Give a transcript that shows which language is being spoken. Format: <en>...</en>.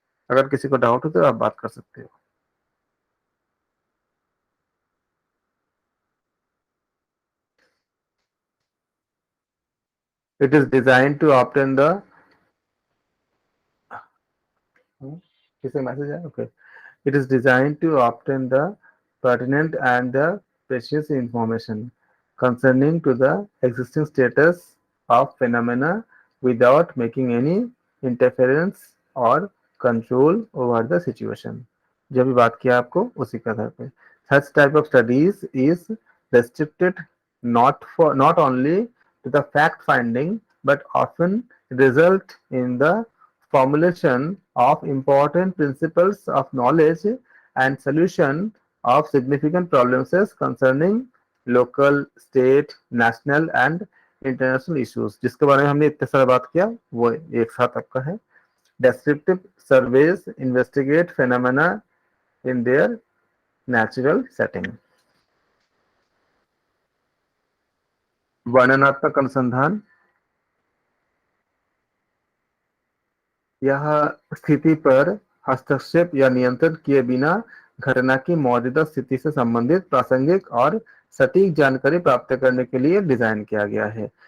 <hi>अगर किसी को डाउट हो तो आप बात कर सकते हो।</hi> <en>it is design to obtain the,</en> <hi>किसे मैसेज है,</hi> <en>Okay. It is designed to obtain the pertinent and the precious information concerning to the existing status of phenomena without making any interference or control over the situation.</en> <hi>जो भी बात किया आपको उसी के आधार पे।</hi> <en>Such type of studies is restricted not only to the fact finding but often result in the formulation of important principles of knowledge and solution of significant problems concerning local, state, national and international issues।</en> <hi>जिसके बारे में हमने इतने सारा बात किया वो एक साथ आपका है।</hi> <en>Descriptive surveys investigate phenomena in their natural setting।</en> <hi>वर्णनात्मक अनुसंधान यह स्थिति पर हस्तक्षेप या नियंत्रण किए बिना घटना की मौजूदा स्थिति से संबंधित प्रासंगिक और सटीक जानकारी प्राप्त करने के लिए डिजाइन किया गया है।</hi>